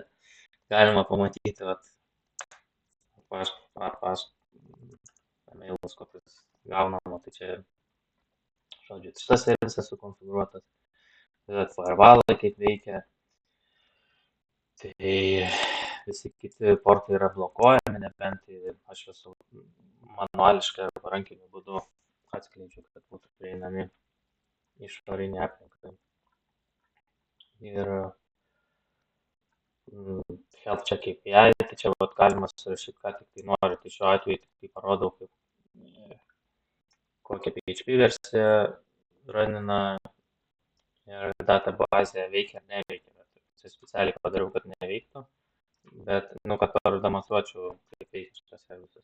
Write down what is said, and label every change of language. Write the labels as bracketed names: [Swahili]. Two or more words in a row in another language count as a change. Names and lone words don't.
[Lithuanian] Galima pamatyti, mailus, kokius gaunama, tai čia, žodžiu, šitas servisas sukonfigūruotas, firewallai kaip veikia, tai visi kiti portai yra blokuojami, nebent aš juos manuališkai arba rankiniu būdu atskleidžiu, kad būtų prieinami išorinė aplinkai. Ir [English] health check API, [Lithuanian] tai čia galima surašyti, ką tik tai nori. Tai šiuo atveju tik tai parodau, kaip kokią PHP versiją runina ir databazė veikia ar neveikia. Tai specialiai padariau, kad neveiktų, bet, kad pademonstruočiau, kaip veikia šitas servisas.